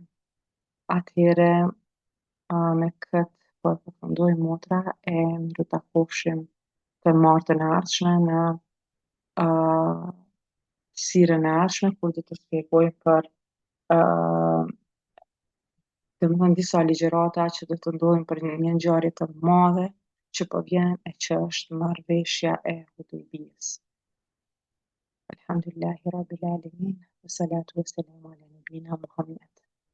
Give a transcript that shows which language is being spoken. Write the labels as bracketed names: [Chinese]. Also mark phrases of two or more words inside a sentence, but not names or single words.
[Albanian] Atëherë me këtë po e përfundoj motra e miru takofshim të martën e ardhshme në sirën e ardhshme kur do të shpjegoj për domethënë disa ligjërata që do të ndodhin për një ngjarje të madhe që po vjen e që është marrëveshja e Hudejbijës. [Arabic] الحمد لله رب العالمين والصلاة والسلام على نبينا محمد.